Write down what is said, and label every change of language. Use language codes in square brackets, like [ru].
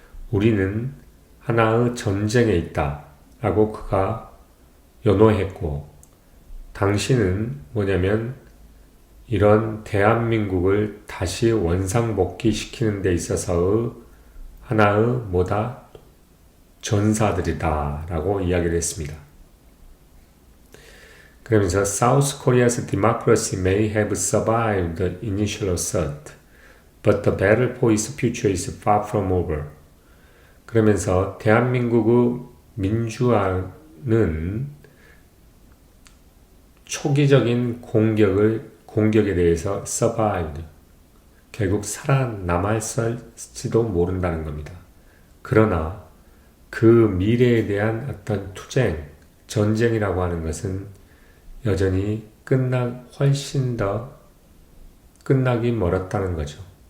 [ko] 우리는 하나의 전쟁에 있다 라고 그가 연호했고, 당신은 뭐냐면 이런 대한민국을 다시 원상복귀시키는 데 있어서의 하나의 전사들이다 라고 이야기를 했습니다. 그러면서 [en] South Korea's democracy may have survived the initial assault, but the battle for its future is far from over. [ko] 그러면서 대한민국의 민주화는 초기적인 공격에 대해서 survived, 결국 살아남았을지도 모른다는 겁니다. 그러나 그 미래에 대한 어떤 전쟁이라고 하는 것은 여전히 훨씬 더 끝나기 멀었다는 거죠.